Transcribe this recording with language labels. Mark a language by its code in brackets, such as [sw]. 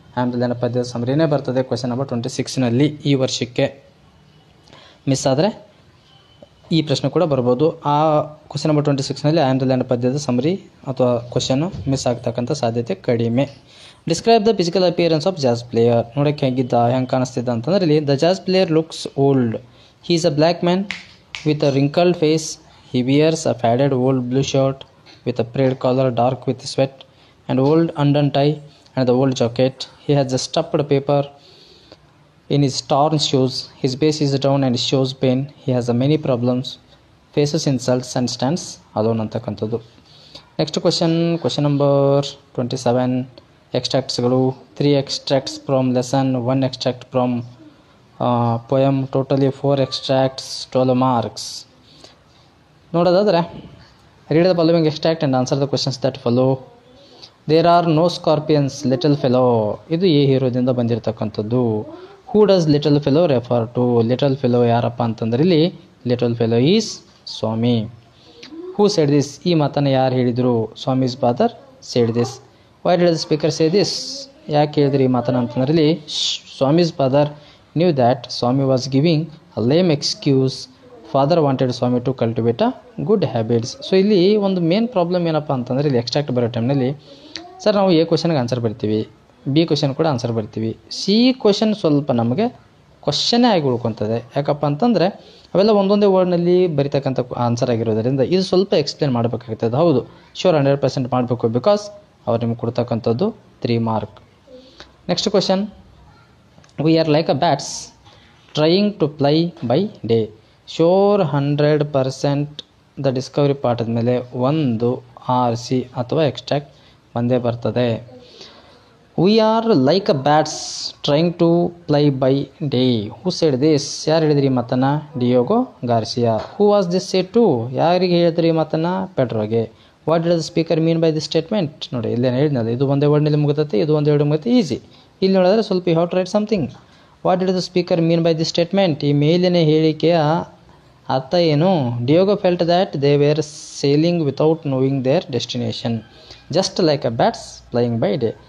[kn] ಆಮ್ಲಜನಕ ಪದ್ಯದ ಸಮರಿನೇ ಬರ್ತದೆ ಕ್ವೆಶನ್ ನಂಬರ್ 26ನಲ್ಲಿ. ಈ ವರ್ಷಕ್ಕೆ ಮಿಸ್ ಆದರೆ ಈ ಪ್ರಶ್ನೆ ಕೂಡ ಬರ್ಬೋದು. ಆ ಕ್ವೆಶನ್ ನಂಬರ್ 26ನಲ್ಲಿ ಆಮ್ಲಜನಕ ಪದ್ಯದ ಸಮರಿ ಅಥವಾ ಕ್ವೆಶನ್ ಮಿಸ್ ಆಗ್ತಕ್ಕಂಥ ಸಾಧ್ಯತೆ ಕಡಿಮೆ. [en] Describe the physical appearance of jazz player. [kn] ನೋಡೋಕ್ಕೆ ಹೆಂಗಿದ್ದ, ಹೆಂಗೆ ಕಾಣಿಸ್ತಿದ್ದ ಅಂತಂದ್ರೆ ಇಲ್ಲಿ [en] The jazz player looks old. He is a black man with a wrinkled face. He wears a faded old blue shirt with a frayed collar, dark with sweat, and old undone tie and the old jacket. He has a stuffed paper in his torn shoes. His base is down and shows pain. He has many problems, faces insults and stands alone [kn] ಅಂತಕ್ಕಂಥದ್ದು. [en] Next question number 27. ಎಕ್ಸ್ಟ್ರಾಕ್ಟ್ಸ್ಗಳು 3 extracts from lesson, 1 extract from poem, totally 4 extracts, 12 marks. [kn] ನೋಡೋದಾದರೆ [en] read the following extract and answer the questions that follow. There are no scorpions, little fellow. [kn] ಇದು A ಹೀರೋದಿಂದ ಬಂದಿರತಕ್ಕಂಥದ್ದು. [en] Who does little fellow refer to. Little fellow [kn] ಯಾರಪ್ಪ ಅಂತಂದ್ರೆ ಇಲ್ಲಿ [en] Little fellow is Swami. Who said this. [kn] ಈ ಮಾತನ್ನು ಯಾರು ಹೇಳಿದರು? [en] Swami's father said this. Why did the speaker say this. [kn] ಯಾಕೆ ಹೇಳಿದ್ರಿ ಈ ಮಾತನ್ನು ಅಂತಂದ್ರೆ ಇಲ್ಲಿ [en] Swami's father knew that Swami was giving a lame excuse. Father wanted Swami to cultivate a good habits. [kn] So ಇಲ್ಲಿ ಒಂದು ಮೇನ್ ಪ್ರಾಬ್ಲಮ್ ಏನಪ್ಪ ಅಂತಂದರೆ ಇಲ್ಲಿ ಎಕ್ಸ್ಟ್ರಾಕ್ಟ್ ಬರೋ ಟೈಮ್ನಲ್ಲಿ ಸರ್ ನಾವು ಎ ಕ್ವೆಶನ್ಗೆ ಆನ್ಸರ್ ಬರ್ತೀವಿ, ಬಿ ಕ್ವೆಶನ್ ಕೂಡ ಆನ್ಸರ್ ಬರ್ತೀವಿ, ಸಿ ಕ್ವೆಶನ್ ಸ್ವಲ್ಪ ನಮಗೆ ಕ್ವಶನ್ನೇ ಆಗಿ ಉಳ್ಕೊತದೆ. ಯಾಕಪ್ಪ ಅಂತಂದರೆ ಅವೆಲ್ಲ ಒಂದೊಂದೇ ವರ್ಡ್ನಲ್ಲಿ ಬರಿತಕ್ಕಂಥ ಆನ್ಸರ್ ಆಗಿರೋದರಿಂದ ಇದು ಸ್ವಲ್ಪ ಎಕ್ಸ್ಪ್ಲೇನ್ ಮಾಡಬೇಕಾಗ್ತದೆ. ಹೌದು, ಶ್ಯೂರ್ 100% ಮಾಡಬೇಕು, ಬಿಕಾಸ್ ಅವ್ರು ನಿಮ್ಗೆ ಕೊಡ್ತಕ್ಕಂಥದ್ದು 3 mark. [en] Next question. We are like a bats trying to fly by day. [kn] Sure 100% the Discovery ಪಾಠದ ಮೇಲೆ ಒಂದು RC ಅಥವಾ ಎಕ್ಸ್ಟ್ರಾಕ್ಟ್ ಬಂದೇ ಬರ್ತದೆ. [en] We are like a bats trying to fly by day. Who said this? [kn] ಯಾರು ಹೇಳಿದ್ರಿ ಈ ಮಾತನ್ನು? [en] Diego Garcia. Who was this said to? [kn] ಯಾರಿಗೆ ಹೇಳಿದ್ರಿ ಈ ಮಾತನ್ನು? ಪೆಡ್ರೋಗೆ. [en] What did the speaker mean by this statement? [kn] ನೋಡಿ ಇಲ್ಲೇನು ಹೇಳಿದ್ನಲ್ಲ, ಇದು ಒಂದೇ ವರ್ಡ್ನಲ್ಲಿ ಮುಗಿತೈತೆ, ಇದು ಒಂದೇ ವರ್ಡ್ ಮುಗಿತೈತೆ, ಈಸಿ. ಇಲ್ಲಿ ನೋಡಿದ್ರೆ ಸ್ವಲ್ಪ [en] You have to write something. What did the speaker mean by this statement? [kn] ಈ ಮೇಲಿನ ಹೇಳಿಕೆಯ ಅರ್ಥ ಏನು? [en] Diego felt that they were sailing without knowing their destination, just like a bats flying by day.